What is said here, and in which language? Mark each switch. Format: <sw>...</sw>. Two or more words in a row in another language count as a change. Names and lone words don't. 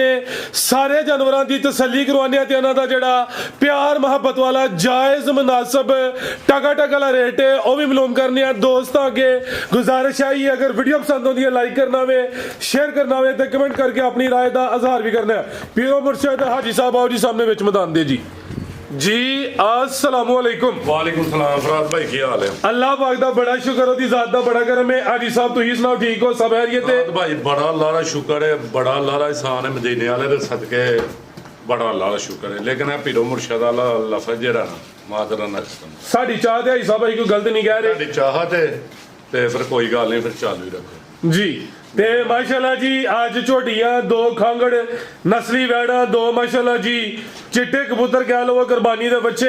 <pa>ਸਾਰੇ ਜਾਨਵਰਾਂ ਦੀ ਤਸੱਲੀ ਕਰਵਾਉਂਦੇ ਤੇ ਇਹਨਾਂ ਦਾ ਜਿਹੜਾ ਪਿਆਰ ਮੁਹੱਬਤ ਵਾਲਾ ਜਾਇਜ਼ ਮੁਨਾਸਬ ਟਕਾ ਵਾਲਾ ਰੇਟ ਹੈ ਉਹ ਵੀ ਮਾਲੂਮ ਕਰਨੇ ਆ। ਦੋਸਤਾਂ ਅੱਗੇ ਗੁਜ਼ਾਰਿਸ਼ ਆਈ ਅਗਰ ਵੀਡੀਓ ਪਸੰਦ ਆਉਂਦੀ ਹੈ ਲਾਈਕ ਕਰਨਾ ਵੇ, ਸ਼ੇਅਰ ਕਰਨਾ ਵੇ ਤੇ ਕਮੈਂਟ ਕਰਕੇ ਆਪਣੀ ਰਾਏ ਦਾ ਇਜ਼ਹਾਰ ਵੀ ਕਰਨਾ ਹੈ। ਪੀਰੋ ਮੁਰਸ਼ਦ ਹਾਜੀ ਸਾਹਿਬ ਆਓ ਜੀ ਸਾਹਮਣੇ ਵਿੱਚ ਮੈਦਾਨ ਦੇ ਜੀ।</pa> <ar>ਜੀ السلام عليكم. وعليكم السلام.</ar> <pa>ਫਰਾਦ ਭਾਈ ਕੀ ਹਾਲ ਹੈ? ਅੱਲਾਹ ਪਾਕ ਦਾ ਬੜਾ ਸ਼ੁਕਰ, ਓਦੀ ਜ਼ਾਤ ਦਾ ਬੜਾ ਕਰਮ ਹੈ। ਹਾਜੀ ਸਾਹਬ ਤੁਹੀ ਸੁਣਾਓ, ਠੀਕ ਹੋ? ਸਭ ਖ਼ੈਰੀਅਤ ਹੈ? ਫਰਾਦ ਭਾਈ ਬੜਾ ਅੱਲਾਹ ਦਾ ਸ਼ੁਕਰ ਹੈ, ਬੜਾ ਅੱਲਾਹ ਦਾ ਅਹਿਸਾਨ ਹੈ ਮਦੀਨੇ ਵਾਲੇ ਦੇ ਸਦਕੇ, ਬੜਾ ਅੱਲਾਹ ਦਾ ਸ਼ੁਕਰ ਹੈ। ਲੇਕਿਨ ਹੈ ਪੀਰੋ ਮੁਰਸ਼ਦ ਵਾਲਾ ਲਫ਼ਜ਼ ਜਿਹੜਾ ਨਾ ਮਾਦਰਾ ਨਾ ਸਾਡੀ ਚਾਹਤ ਹੈ ਹਾਜੀ ਸਾਹਬ ਭਾਈ ਕੋਈ ਗ਼ਲਤ ਨਹੀਂ ਕਹਿ ਰਹੇ। ਸਾਡੀ ਚਾਹਤ ਹੈ ਤੇ ਫਿਰ ਕੋਈ ਗੱਲ ਨਹੀਂ, ਫਿਰ ਚਾਲੂ ਹੀ ਰੱਖੋ जी। ਤੇ ਮਾਸ਼ਾਅੱਲਾਹ ਜੀ ਅੱਜ ਝੋਟੀਆਂ ਦੋ ਖਾਂਗੜ ਨਸਲੀ ਵਹਿੜਾ, ਦੋ ਮਾਸ਼ਾਅੱਲਾਹ ਜੀ ਚਿੱਟੇ ਕਬੂਤਰ ਕਹਿ ਲੋ ਕੁਰਬਾਨੀ ਦੇ ਬੱਚੇ।</pa>